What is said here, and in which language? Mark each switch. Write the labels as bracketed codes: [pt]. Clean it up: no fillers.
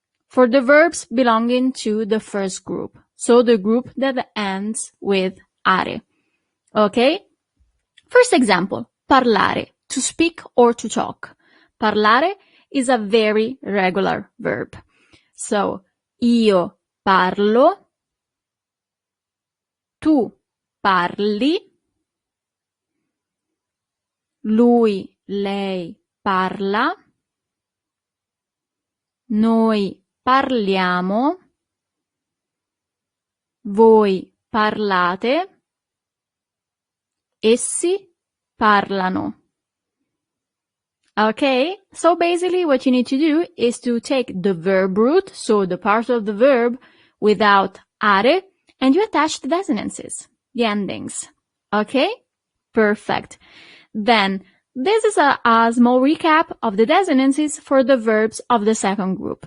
[en] For the verbs belonging to the first group. So the group that ends with are. Okay? First example, parlare, to speak or to talk. Parlare is a very regular verb. [it] So, io parlo, tu parli, lui, lei parla, noi parliamo, voi parlate, essi parlano. [en] Okay, so basically what you need to do is to take the verb root, so the part of the verb without are, and you attach the desinences, the endings. Okay, perfect. Then this is a small recap of the desinences for the verbs of the second group.